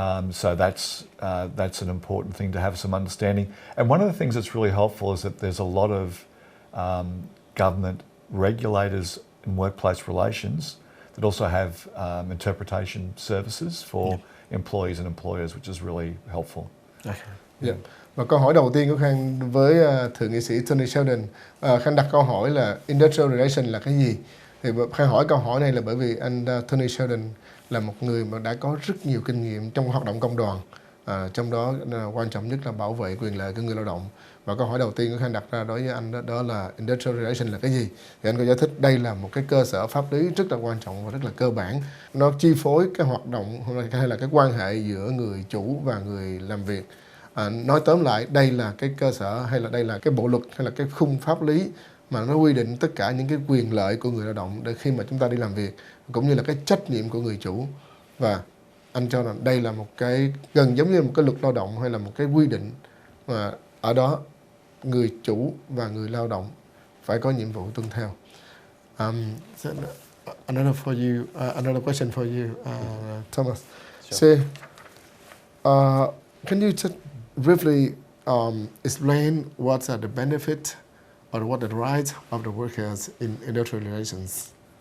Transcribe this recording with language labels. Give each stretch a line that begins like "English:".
English: So that's an important thing to have some understanding. And one of the things that's really helpful is that there's a lot of government regulators in workplace relations that also have interpretation services for employees and employers, which is really helpful.
Vietnamese: Và câu hỏi đầu tiên của Khang với Thượng nghị sĩ Tony Sheldon, Khang đặt câu hỏi là Industrial Relation là cái gì? Thì Khang hỏi câu hỏi này là bởi vì anh Tony Sheldon là một người mà đã có rất nhiều kinh nghiệm trong hoạt động công đoàn, trong đó quan trọng nhất là bảo vệ quyền lợi của người lao động. Và câu hỏi đầu tiên của Khang đặt ra đối với anh đó là Industrial Relation là cái gì? Thì anh có giải thích đây là một cái cơ sở pháp lý rất là quan trọng và rất là cơ bản. Nó chi phối cái hoạt động hay là cái quan hệ giữa người chủ và người làm việc. Nói tóm lại, đây là cái cơ sở, hay là đây là cái bộ luật, hay là cái khung pháp lý mà nó quy định tất cả những cái quyền lợi của người lao động để khi mà chúng ta đi làm việc, cũng như là cái trách nhiệm của người chủ Và anh cho rằng đây là một cái gần giống như một cái luật lao động hay là một cái quy định mà ở đó người chủ và người lao động phải có nhiệm vụ tuân theo.
English: So another question for you, Thomas. Sure. So, can you just briefly explain what are the benefits or what are the rights of the workers in industrial relations?